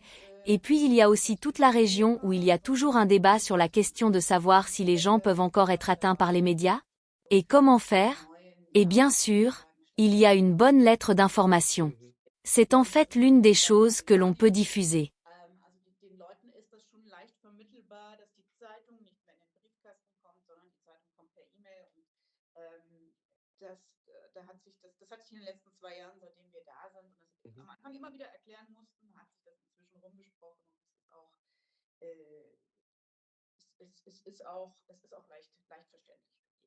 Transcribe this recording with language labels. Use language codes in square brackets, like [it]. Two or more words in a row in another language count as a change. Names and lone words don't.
[fr] Et puis il y a aussi toute la région où il y a toujours un débat sur la question de savoir si les gens peuvent encore être atteints par les médias. Et comment faire? Et bien sûr, il y a une bonne lettre d'information. Mhm. C'est en fait l'une des choses que l'on peut diffuser. [de] Den Leuten ist das schon leicht vermittelbar, dass die Zeitung nicht mehr in den Briefkasten kommt, sondern die Zeitung kommt per E-Mail und das hat sich in den letzten 2 Jahren, seitdem wir da sind und das Mhm. am Anfang immer wieder erklären mussten, hat sich das inzwischen rumgesprochen und es ist auch äh, es ist auch leicht verständlich für die.